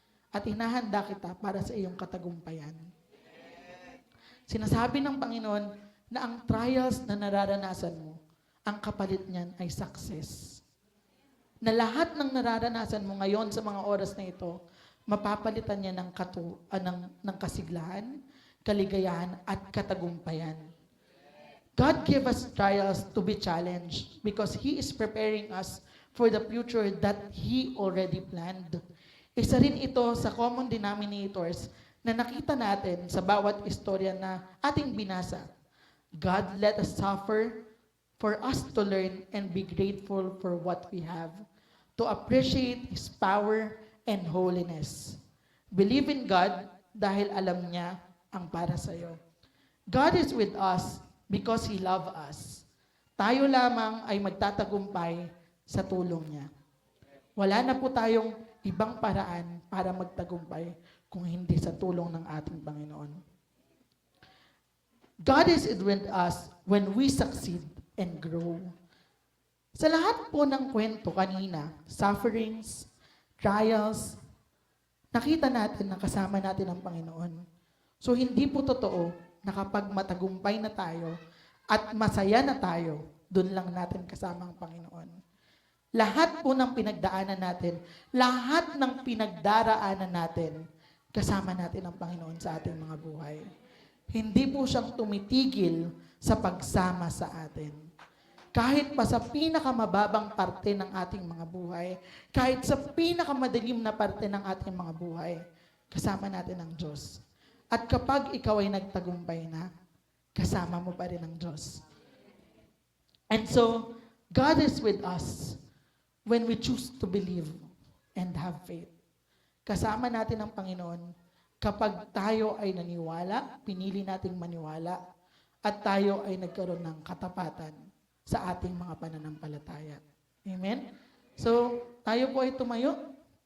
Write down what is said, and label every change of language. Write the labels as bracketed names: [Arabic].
[Filipino] At hinahanda kita para sa iyong katagumpayan. Sinasabi ng Panginoon na ang trials na nararanasan mo, ang kapalit niyan ay success. Na lahat ng nararanasan mo ngayon sa mga oras na ito, mapapalitan niya ng kasiglahan, kaligayahan, at katagumpayan. [English] God gave us trials to be challenged because He is preparing us for the future that He already planned. [Filipino] Isa rin ito sa common denominators na nakita natin sa bawat istorya na ating binasa. [English] God let us suffer for us to learn and be grateful for what we have, to appreciate His power and holiness. Believe in God [Filipino] dahil alam niya ang para sa iyo. [English] God is with us because He loves us. [Filipino] Tayo lamang ay magtatagumpay sa tulong niya. Wala na po tayong ibang paraan para magtagumpay kung hindi sa tulong ng ating Panginoon. [English] God is with us when we succeed and grow. [Filipino] Sa lahat po ng kwento kanina, sufferings, trials, nakita natin na kasama natin ang Panginoon. So hindi po totoo na kapag matagumpay na tayo at masaya na tayo, doon lang natin kasama ang Panginoon. Lahat po ng pinagdaanan natin, lahat ng pinagdaraanan natin, kasama natin ang Panginoon sa ating mga buhay. Hindi po siyang tumitigil sa pagsama sa atin. Kahit pa sa pinakamababang parte ng ating mga buhay, kahit sa pinakamadilim na parte ng ating mga buhay, kasama natin ang Diyos. At kapag ikaw ay nagtagumpay na, kasama mo pa rin ang Diyos. [English] And so, God is with us when we choose to believe and have faith. [Filipino] Kasama natin ang Panginoon kapag tayo ay naniwala, pinili nating maniwala, at tayo ay nagkaroon ng katapatan sa ating mga pananampalataya. Amen? So, tayo po ay tumayo.